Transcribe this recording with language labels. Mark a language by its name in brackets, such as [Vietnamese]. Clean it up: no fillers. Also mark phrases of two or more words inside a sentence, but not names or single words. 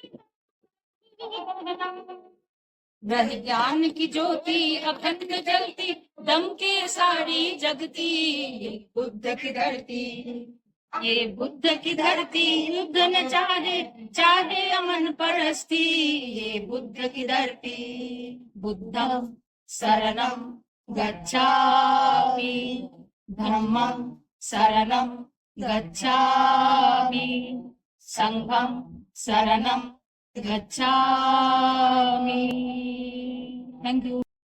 [Hindi] रह ज्ञान की ज्योति अखंड जलती, दम के सारी जगती, बुद्ध की धरती। ये बुद्ध की धरती युद्ध न चाहे, चाहे अमन परस्ती, ये बुद्ध की धरती। [Pali] बुद्धं शरणं गच्छामि, धम्मं शरणं गच्छामि, संघं शरणं गच्छामि। [English] thank you.